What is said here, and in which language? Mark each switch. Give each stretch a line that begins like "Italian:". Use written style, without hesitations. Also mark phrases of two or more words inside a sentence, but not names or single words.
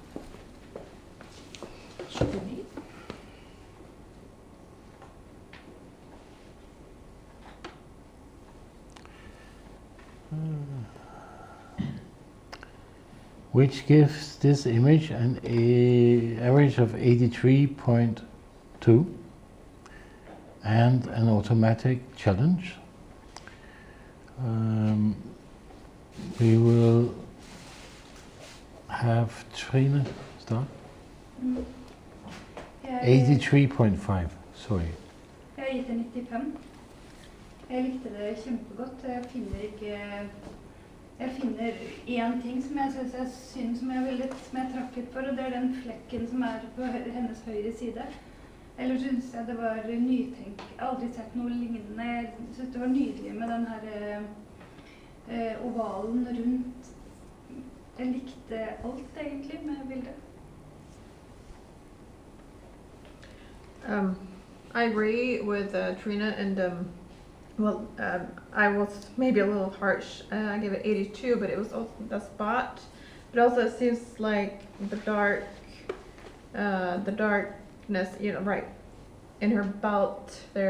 English: Which gives this image an average of 83.2 and an automatic challenge. We will have Trine start. 83.5, sorry.
Norwegian: Jeg har gitt det 95. Jeg likte det kjempegodt. Jeg finner én ting som jeg synes er synd, som jeg trakk litt for, og det er den flekken som er på hennes høyre side. Ellers synes jeg det var nytenk. Jeg har aldri sett noe lignende. Jeg synes det var nydelig med den her ovalen rundt. Jeg likte alt egentlig med bildet.
English: I agree with Trina, and I was maybe a little harsh. I gave it 82, but it was also the spot. But also it seems like the darkness, right in her belt there.